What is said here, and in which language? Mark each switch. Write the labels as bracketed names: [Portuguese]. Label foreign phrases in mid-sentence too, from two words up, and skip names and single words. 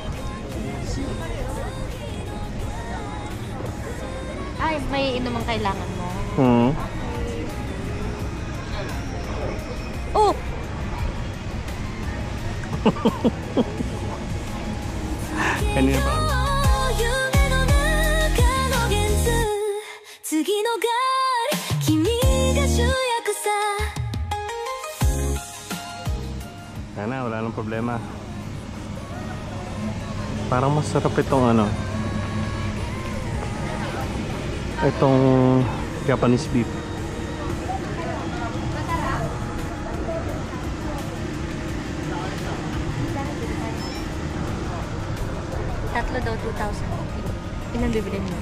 [Filipino] Ay, may inom ang kailangan mo. Oh! Kanina pa. [Japanese] 夢の中の現実次のガール君が主役さ [Filipino] Sana, wala nang problema. Parang masarap itong ano. Itong [English] Japanese beef. [Filipino] Tatlo daw, 2,000. Ilan bibilin mo?